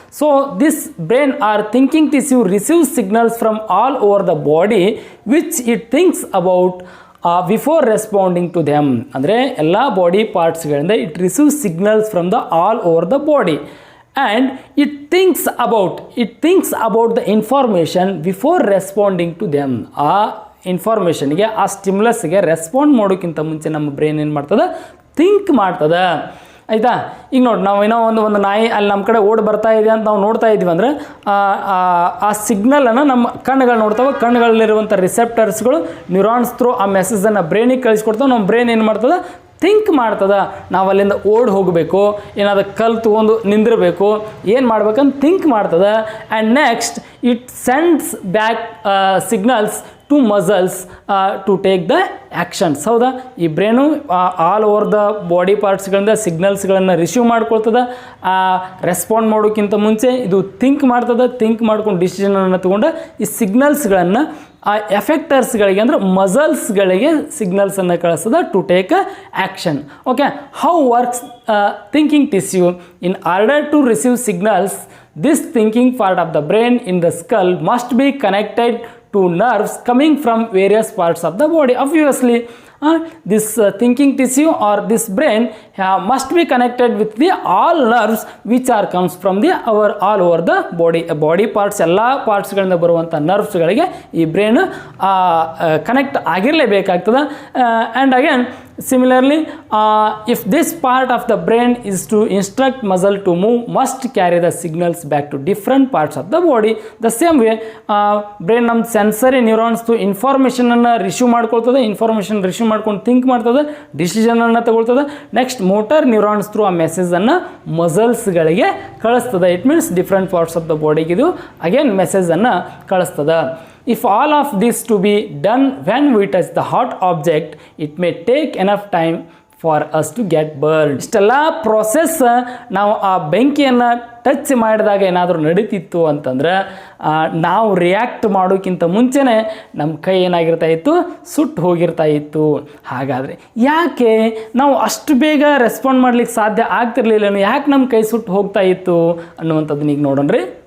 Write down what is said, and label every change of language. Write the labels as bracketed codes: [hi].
[en] So this brain or thinking tissue receives signals from all over the body which it thinks about before responding to them. [kn] ಅಂದರೆ ಎಲ್ಲ body ಪಾರ್ಟ್ಸ್ಗಳಿಂದ [en] It receives signals from the all over the body. And it thinks about the information before responding to them. [kn] ಆ ಇನ್ಫಾರ್ಮೇಷನ್ಗೆ, ಆ ಸ್ಟಿಮ್ಯುಲಸ್ಗೆ respond ಮಾಡೋಕ್ಕಿಂತ ಮುಂಚೆ ನಮ್ಮ brain ಏನು ಮಾಡ್ತದೆ, think ಮಾಡ್ತದೆ. ಆಯಿತಾ? ಈಗ ನೋಡಿ, ನಾವು ಏನೋ ಒಂದು ನಾಯಿ ಅಲ್ಲಿ ನಮ್ಮ ಕಡೆ ಓಡಿ ಬರ್ತಾ ಇದೆ ಅಂತ ನಾವು ನೋಡ್ತಾ ಇದ್ದೀವಿ ಅಂದರೆ ಆ ಸಿಗ್ನಲನ್ನು ನಮ್ಮ ಕಣ್ಣುಗಳು ನೋಡ್ತಾವೆ. ಕಣ್ಣುಗಳಲ್ಲಿರುವಂಥ ರಿಸೆಪ್ಟರ್ಸ್ಗಳು ನ್ಯೂರಾನ್ಸ್ ಥ್ರೂ ಆ ಮೆಸೇಜನ್ನು ಬ್ರೈನಿಗೆ ಕಳಿಸ್ಕೊಡ್ತಾವೆ. ನಮ್ಮ ಬ್ರೈನ್ ಏನು ಮಾಡ್ತದೆ, ಥಿಂಕ್ ಮಾಡ್ತದೆ. ನಾವು ಅಲ್ಲಿಂದ ಓಡಿ ಹೋಗಬೇಕು, ಏನಾದರೂ ಕಲ್ಲು ತೊಗೊಂಡು ನಿಂದಿರಬೇಕು, ಏನು ಮಾಡ್ಬೇಕಂತ ಥಿಂಕ್ ಮಾಡ್ತದೆ. [en] And next it sends back signals to muscles to take the actions. [kn] ಹೌದಾ? ಈ brain all over the body ಪಾರ್ಟ್ಸ್ಗಳಿಂದ ಸಿಗ್ನಲ್ಸ್ಗಳನ್ನು receive ಮಾಡ್ಕೊಳ್ತದೆ. Respond ಮಾಡೋಕ್ಕಿಂತ ಮುಂಚೆ ಇದು ಥಿಂಕ್ ಮಾಡ್ತದೆ. ಥಿಂಕ್ ಮಾಡ್ಕೊಂಡು ಡಿಸಿಷನನ್ನು ತೊಗೊಂಡು ಈ ಸಿಗ್ನಲ್ಸ್ಗಳನ್ನು ಆ ಎಫೆಕ್ಟರ್ಸ್ಗಳಿಗೆ ಅಂದರೆ ಮಸಲ್ಸ್ಗಳಿಗೆ ಸಿಗ್ನಲ್ಸನ್ನು ಕಳಿಸ್ತದೆ [en] To take action. Okay, how works thinking tissue? In order to receive signals, this thinking part of the brain in the skull must be connected to nerves coming from various parts of the body. Obviously, this thinking tissue or this brain must be connected with the all nerves which are comes from the all over the body parts. [kn] ಎಲ್ಲ ಪಾರ್ಟ್ಸ್ಗಳಿಂದ ಬರುವಂಥ ನರ್ವ್ಸ್ಗಳಿಗೆ ಈ brain connect ಆಗಿರಲೇಬೇಕಾಗ್ತದೆ. [en] And again similarly, if this part of the brain is to instruct muscle to move, must carry the signals back to different parts of the body. The same way, [kn] brain ನಮ್ಮ sensory neurons ಇನ್ಫಾರ್ಮೇಷನನ್ನು receive ಮಾಡ್ಕೊಳ್ತದೆ. Information receive ಮಾಡ್ಕೊಂಡು think ಮಾಡ್ತದೆ, ಡಿಸಿಷನನ್ನು ತಗೊಳ್ತದೆ. Next motor neurons through ಆ ಮೆಸೇಜನ್ನು ಮಸಲ್ಸ್ಗಳಿಗೆ ಕಳಿಸ್ತದೆ. [en] it means [kn] different parts of the ಬಾಡಿಗೆ ಇದು again ಮೆಸೇಜನ್ನು ಕಳಿಸ್ತದೆ. [en] If all of this to be done when we touch the hot object, it may take enough time for us to get burned. [kn] ಇಷ್ಟೆಲ್ಲ process ನಾವು ಆ ಬೆಂಕಿಯನ್ನು touch ಮಾಡಿದಾಗ ಏನಾದರೂ ನಡೀತಿತ್ತು ಅಂತಂದ್ರೆ ನಾವು ರಿಯಾಕ್ಟ್ ಮಾಡೋಕ್ಕಿಂತ ಮುಂಚೆನೇ ನಮ್ಮ ಕೈ ಏನಾಗಿರ್ತಾ ಇತ್ತು, ಸುಟ್ಟು ಹೋಗಿರ್ತಾ ಇತ್ತು. ಹಾಗಾದರೆ ಯಾಕೆ ನಾವು ಅಷ್ಟು ಬೇಗ ರೆಸ್ಪಾಂಡ್ ಮಾಡ್ಲಿಕ್ಕೆ ಸಾಧ್ಯ ಆಗ್ತಿರ್ಲಿಲ್ಲ, ಯಾಕೆ ನಮ್ಮ ಕೈ ಸುಟ್ಟು ಹೋಗ್ತಾ ಇತ್ತು ಅನ್ನುವಂಥದ್ದನ್ನ ಈಗ ನೋಡೋಣ್ರಿ.